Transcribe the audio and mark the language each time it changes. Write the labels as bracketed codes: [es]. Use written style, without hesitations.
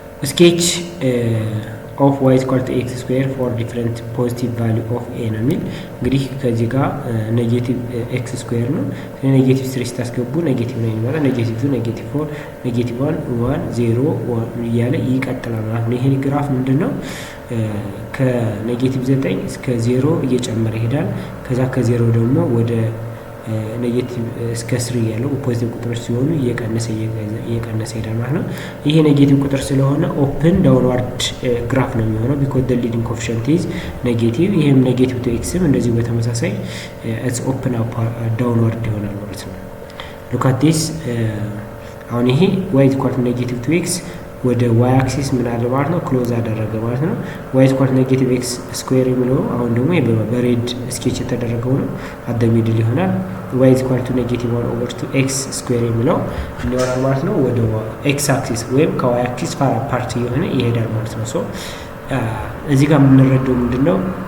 [en] sketch of y is equal to x square for different positive value of a [am] ነው የሚል እንግዲህ ከዚህ ጋር ኔጌቲቭ x ስኩዌር ነው። ኔጌቲቭ 3 ታስገቡ ኔጌቲቭ 9 ይመጣል። ኔጌቲቭ 2 ኔጌቲቭ 4 ኔጌቲቭ 1 1 0 1 እያለ ይቀጥላል ማለት ነው። ይሄ ግራፍ ምንድነው? ከኔጌቲቭ 9 እስከ 0 እየጨመረ ይሄዳል። ከዛ ከ0 ደግሞ ወደ ኔጌቲቭ እስከ 3 ያለው ፖዚቲቭ ቁጥሮች ሲሆኑ እየቀነሰ ይሄዳል ማለት ነው። ይሄ ኔጌቲቭ ቁጥር ስለሆነ ኦፕን ዳውንዋርድ ግራፍ ነው የሚሆነው [en] because the leading coefficient is negative. [am] ይሄም ኔጌቲቭ to x እንደዚህ በተመሳሳይ [en] it's open up downward [am] ይሆናል ማለት ነው። [en] look at this [am] አሁን ይሄ [en] y is equal to negative to x [am] ወደ ዋይ አክሲስ ምን አለ ማለት ነው ክሎዝ አደረገ ማለት ነው። [en] ዋይ ኢኳል ኔጌቲቭ ኤክስ ስኩዌር [am] የሚለው አሁን ደግሞ በሬድ ስኬች የተደረገው ነው አት ሚድል ይሆናል። ዋይ ኢኳል ቱ ኔጌቲቭ 1 ኦቨር 2 ኤክስ ስኩዌር የሚለው ይሆናል ማለት ነው። ወደ ኤክስ አክሲስ ወይም ከዋይ አክሲስ ፋር አፓርት የሆነ ይሄዳል ማለት ነው። ሶ እዚህ ጋር የምንረዳው ምንድነው